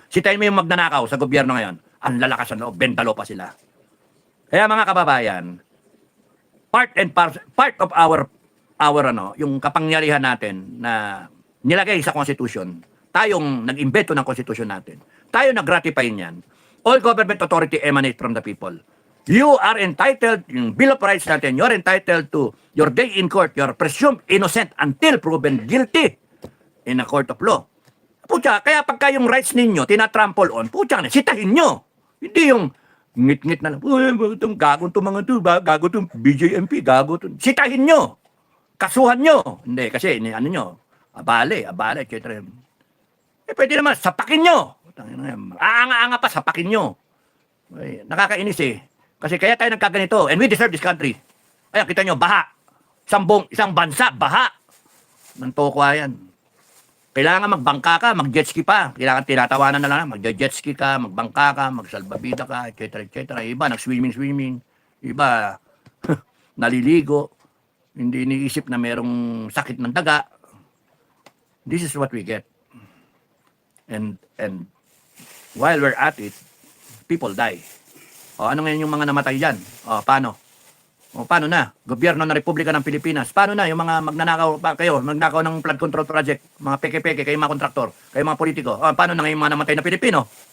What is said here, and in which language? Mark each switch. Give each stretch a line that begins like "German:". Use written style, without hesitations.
Filipino: Sitayin mo yung magnanakaw sa gobyerno ngayon. Ang lalakas ang loob. Bentalo pa sila. Kaya mga kababayan,
English: part of our
Filipino: yung kapangyarihan natin na nilagay sa Constitution, tayong nag-imbento ng Constitution natin, tayo nag-ratify niyan.
English: All government authority emanate from the people. You are entitled, yung Bill of Rights natin, you are entitled to your day in court. You are presumed innocent until proven guilty in a court of law.
Filipino: Pucha, kaya pagka yung rights ninyo, tinatrample on, pucha, sitahin nyo. Hindi yung ngit-ngit na lang, gago itong mga ito, gago itong BJMP, gago itong, sitahin nyo. Kasuhan nyo. Hindi, kasi, abale, etc. Pwede naman, sapakin nyo. Aanga-anga pa, sapakin nyo. Nakakainis eh. Kasi kaya tayo nagkaganito,
English: and we deserve this country.
Filipino: Ayan, kita nyo, baha. isang bansa, baha. Ng tokwa yan. Kailangan magbangka ka, mag-jet ski pa. Kailangan tinatawanan na lang, mag-jet ski ka, magbangka ka, magsalbabida ka, etc. etc. Iba, nag-swimming. Iba, naliligo. Hindi iniisip na merong sakit ng daga.
English: This is what we get. And while we're at it, people die.
Filipino: O, ano ngayon yung mga namatay dyan? O, paano? O, paano na? Gobyerno ng Republika ng Pilipinas. Paano na yung mga magnanakaw kayo, magnakaw ng flood control project, mga peke-peke, kayo mga kontraktor, kayo mga politiko. O, paano na ngayon mga namatay na Pilipino?